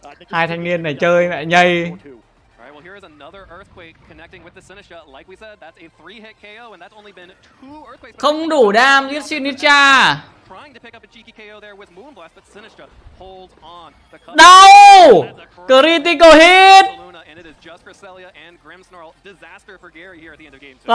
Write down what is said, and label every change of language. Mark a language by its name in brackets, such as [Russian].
[Vietnamese] Hai thanh niên này chơi mẹ nhây. [English] Alright, well here is another earthquake connecting with the Sinistra. Like we said, that's a 3-hit KO and that's only been 2 earthquakes. [Vietnamese] Không đủ đam giết Sinistra. [English] Trying to pick up a cheeky KO there with Moonblast, but Sinistra holds on. [Vietnamese] Đau! [English] Critical hit. And it is just Cresselia and Grimmsnarl. Disaster for Gary here at the end of game 2.